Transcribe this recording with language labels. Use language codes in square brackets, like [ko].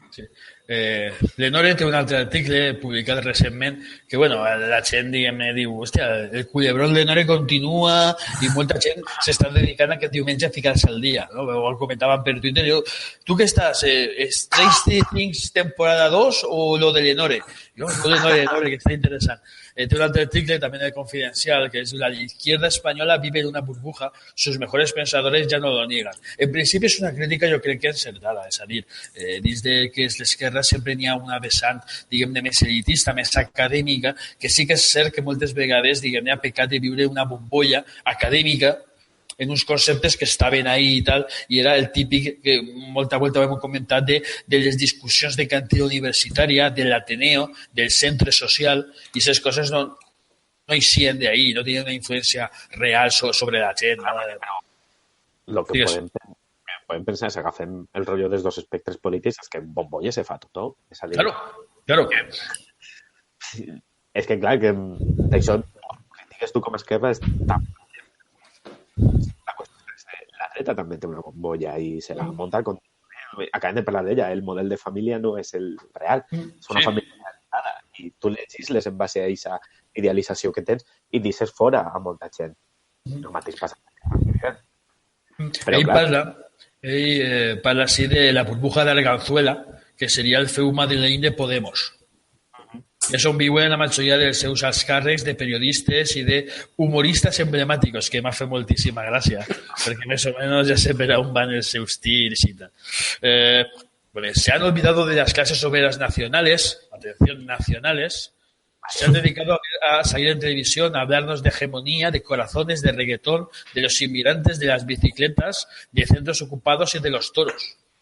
[ca] Sí. L'Enore té un altre article publicat recentment que, bueno, la gent, diguem-ne, diu, hòstia, el culebrón l'Enore continua i molta gent s'està dedicant aquest diumenge a ficar-se al dia, no? Ho comentaven per Twitter, diu, tu què estàs? Stranger Things temporada 2 o lo de l'Enore? Jo, lo de l'Enore, que està interessant. Té un altre article també en el Confidencial que [es] es la izquierda española vive en una burbuja, sus mejores pensadores ya no lo niegan. [ca] En principi és una crítica jo crec que encertada, és a dir, dins de que és l'esquerra sempre n'hi ha una vessant, diguem-ne, més elitista, més acadèmica, que sí que és cert que moltes vegades, diguem-ne, ha pecat de viure una bombolla acadèmica en uns conceptes que estaven ahí i tal, i era el típic que molta volta hem comentat de les discussions de cantera universitària, de l'Ateneo, del centre social, i aquestes coses no eixien d'ahí, no tenien una influència real sobre la gent. El que podem pensar és que agafem el rotllo dels dos espectres polítics, és que en bombolla se fa tothom. És a dir, claro. És que, clar, que d'això critiques tu com a esquerra és tan... La qüestió és que la dreta també té una bombolla i se la munta [es] con... [ca] Acabem de parlar d'ella, el model de família no és el real, és una família idealitzada i tu legisles en base a aquesta idealització que tens i deixes fora a molta gent. El mateix passa. Ell parla [es] así de la burbuja de Arganzuela, [ca] que seria el feu madrileny de Podemos. És on viuen la majoria dels seus alts càrrecs de periodistes i d'humoristes emblemàtics, que m'ha fet moltíssima gràcia, perquè més o menys ja sé per on van els seus tirs i tal. [es] Se han olvidado de las clases obreras nacionales, atención, nacionales, se han dedicado a salir en televisión, a hablarnos de hegemonía, de corazones, de reggaetón, de los inmigrantes, de las bicicletas, de centros ocupados y de los toros.